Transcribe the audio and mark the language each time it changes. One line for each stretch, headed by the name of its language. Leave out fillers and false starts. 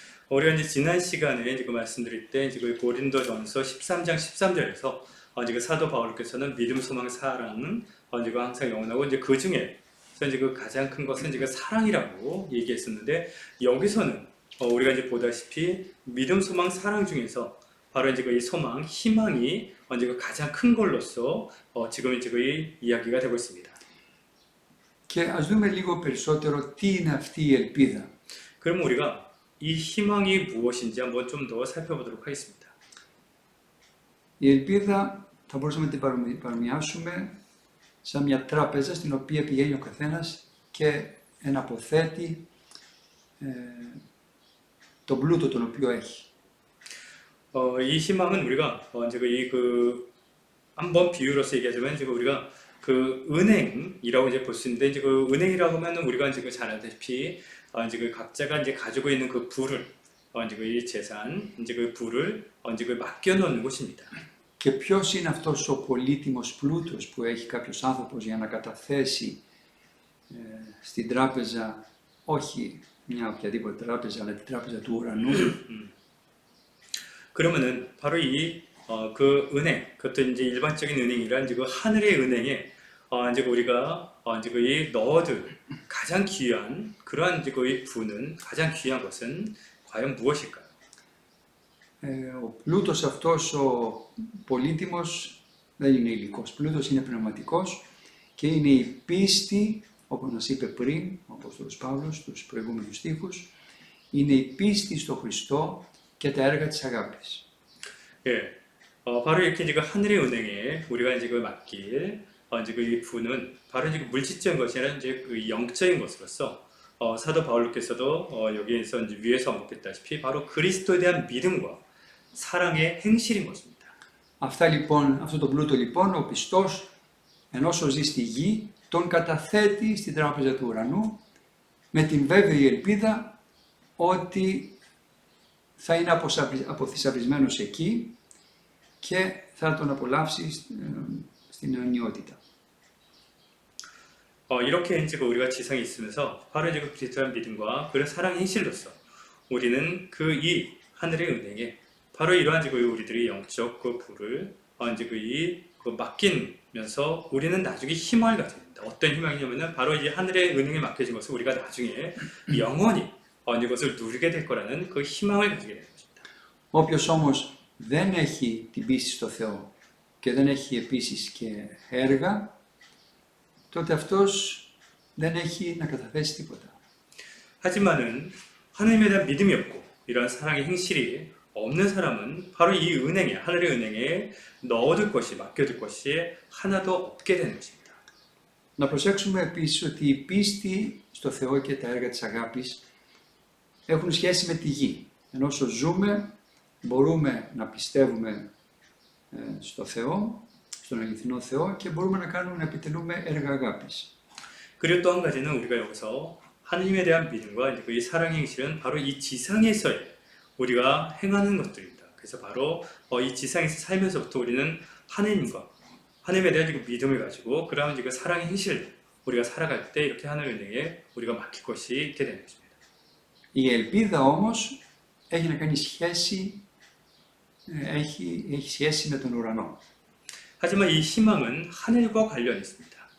Korean: 우리가 이제 지난 시간에 지금 말씀드릴 때 지금 고린도전서 13장 13절에서 지금 사도 바울께서는 믿음, 소망, 사랑은 지금 항상 영원하고 이제 그 중에 이제 그 가장 큰 것은 지금 사랑이라고 얘기했었는데 여기서는 우리가 이제 보다시피 믿음, 소망, 사랑 중에서 바로 이제 그 이 소망, 희망이 이제 그 가장 큰 걸로서 지금 이제 그 이야기가 되고 있습니다.
Greek: Και ας δούμε λίγο περισσότερο τι είναι αυτή η ελπίδα.
Korean: 그럼 우리가 이 희망이 무엇인지 한번 좀 더 살펴보도록 하겠습니다.
Greek: Η ελπίδα θα μπορούσαμε να την παρομοιάσουμε σαν μια τράπεζα στην οποία πηγαίνει ο καθένας και εναποθέτει τον πλούτο τον οποίο έχει.
Korean: 이 희망은 우리가 이제 한번 비유로서 얘기하자면 이제 우리가 그 은행이라고 이제 볼 수 있는데 이제 그 은행이라고 하면은 우리가 이제 잘 알다시피 이제 그 각자가 이제 가지고 있는 그 부를 이제 그 재산 이제 그 부를 이제 그 맡겨 놓는 곳입니다.
Greek: Και ποιος είναι αυτός ο πολύτιμος πλούτος που έχει κάποιος άνθρωπος για να καταθέσει στην τράπεζα, όχι μια οποιαδήποτε τράπεζα, αλλά την τράπεζα του ουρανού.
Korean: 그러면은 바로 그 은행, 그것도 이제 일반적인 은행이란 이제 그 하늘의 은행에 이제 우리가 이제 이 넣어둘 가장 귀한 그러한 이제 그 부는 가장 귀한 것은 과연 무엇일까요?
Greek: Ο πλούτος αυτός ο πολύτιμος δεν είναι υλικός. Πλούτος είναι πνευματικός και είναι η πίστη, όπως μας είπε πριν ο Απόστολος Παύλος στους προηγούμενους στίχους, είναι η πίστη στο Χριστό και τα έργα της αγάπης.
Korean: 예, 바로 이렇게 이제 그 하늘의 은행에 우리가 이제 그 맡길 이제 그 이 부는 바로 이제 그 물질적인 것이 아니라 이제 그 영적인 것으로서 사도 바울께서도 여기에서 이제 위에서 언급했다시피 바로 그리스도에 대한 믿음과 사랑의 행실인 것입니다.
Greek: Αυτό το πλούτο λοιπόν ο πιστός ενώ ζει στη γη τον καταθέτει στην τράπεζα του ουρανού με την βέβαιη ελπίδα ότι θα είναι αποθυσαυρισμένος εκεί και θα τον απολαύσει στην αιωνιότητα.
Korean: 이렇게 이제 우리가 지상에 있으면서 바로 이제 그 그리스도의 믿음과 그런 사랑의 행실로서 우리는 그 이 하늘의 은행에 바로 이러한 이제 우리들의 영적 그 부를 이제 그 맡기면서 우리는 나중에 희망을 가져야 된다. 어떤 희망이냐면은 바로 이 하늘의 은행에 맡겨진 것을 우리가 나중에 영원히 이것을 누리게 될 거라는 그 희망을 가지게 되는 것입니다.
Greek: Όποιος όμως δεν έχει την πίστη στο Θεό και δεν έχει επίσης και έργα, τότε αυτός δεν έχει να καταθέσει τίποτα.
Korean: 하지만은 하나님에 대한 믿음이 없고 이러한 사랑의 행실이 없는 사람은 바로 이 은행에, 하늘의 은행에 넣어둘 것이, 맡겨둘 것이 하나도 없게 되는 것입니다.
Greek: Να προσέξουμε επίσης ότι η πίστη στο Θεό και τα έργα της αγάπης έχουν σχέση με τη γη. Ενώ όσο ζούμε μπορούμε να πιστεύουμε στο Θεό, στον αληθινό Θεό και μπορούμε να επιτελούμε έργα αγάπης.
Korean: 그리고 또 한 가지는 우리가 여기서 하나님에 대한 믿음과 이 사랑의 행실은 바로 이 지상에서의 우리가 행하는 것들입니다. 그래서 바로 이 지상에서 살면서부터 우리는 하나님과 하나님에 대한 믿음을 가지고 그러한 그 사랑의 행실 우리가 살아갈 때 이렇게 하늘 은행에 우리가 맡길 것이 있게 되는 것입니다.
Greek: Η ελπίδα όμως έχει να κάνει σχέση, έχει σχέση με τον ουρανό.
Korean: 하지만 이 희망은 하늘과 관련이 있습니다.